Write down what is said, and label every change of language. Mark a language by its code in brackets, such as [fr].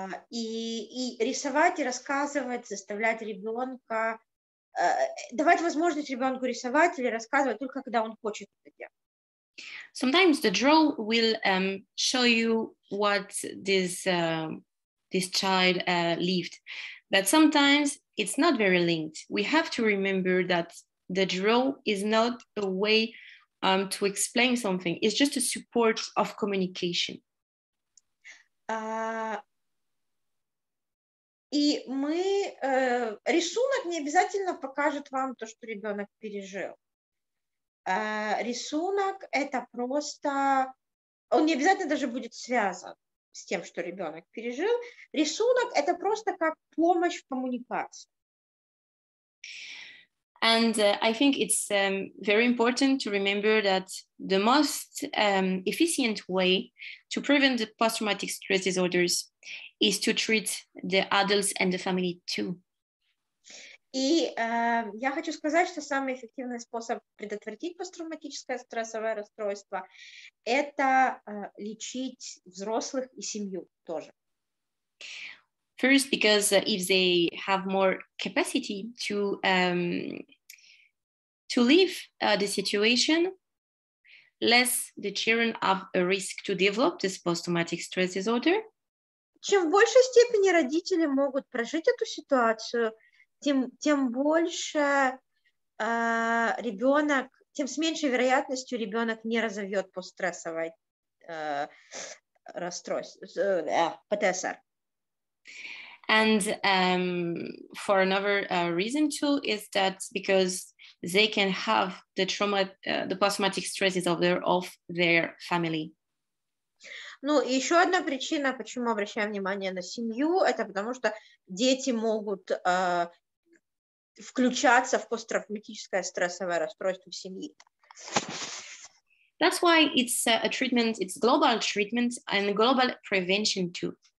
[ru] И рисовать, и рассказывать, заставлять ребенка, давать возможность ребенку рисовать или рассказывать только когда он хочет это делать. [en] Sometimes the draw will show you what this child lived, but sometimes it's not very linked. We have to remember that the draw is not a way to explain something. It's just a support of communication. [ru] И рисунок не обязательно покажет вам то, что ребенок пережил. Рисунок это просто, он не обязательно даже будет связан с тем, что ребенок пережил. Рисунок это просто как помощь в коммуникации. [en] And I think it's very important to remember that the most efficient way to prevent the post-traumatic stress disorders is to treat the adults and the family too. [ru] И я хочу сказать, что самый эффективный способ предотвратить посттравматическое стрессовое расстройство – это лечить взрослых и семью тоже. [en] First, because if they have more capacity to live the situation, less the children have a risk to develop this post-traumatic stress disorder. [ru] Чем в большей степени родители могут прожить эту ситуацию, тем больше ребенок, тем с меньшей вероятностью ребенок не разовьет постстрессовое расстройство, ПТСР. [en] And for another reason too is that because they can have the post-traumatic stress disorder of their family. [ru] Ну, и еще одна причина, почему обращаем внимание на семью, это потому что дети могут включаться в посттравматическое стрессовое расстройство в семье. [en] That's why it's a treatment, it's global treatment and global prevention too.